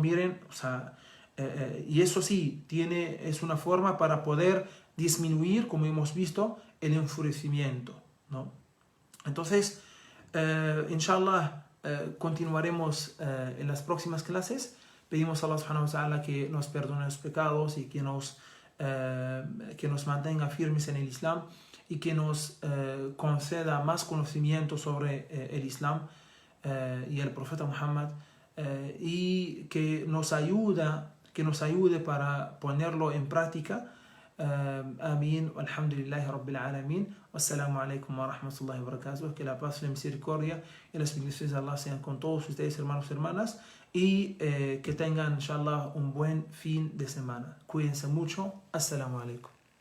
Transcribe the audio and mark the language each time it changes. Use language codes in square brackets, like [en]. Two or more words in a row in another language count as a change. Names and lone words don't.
[es] Miren, o sea, y eso sí, es una forma para poder disminuir, como hemos visto, el enfurecimiento, ¿no? Entonces, inshallah, continuaremos en las próximas clases. Pedimos a Allah [ar] سبحانه وتعالى [es] que nos perdone los pecados y que nos mantenga firmes en el Islam y que nos conceda más conocimiento sobre el Islam y el profeta Muhammad, y que nos ayude para ponerlo en práctica. Amén. [ar] الحمد لله رب العالمين. والسلام عليكم ورحمة الله وبركاته. [es] Que la paz, la misericordia y las bendiciones de Allah sean con todos ustedes, hermanos y hermanas, y que tengan, inshallah, un buen fin de semana. Cuídense mucho. [ar] السلام عليكم.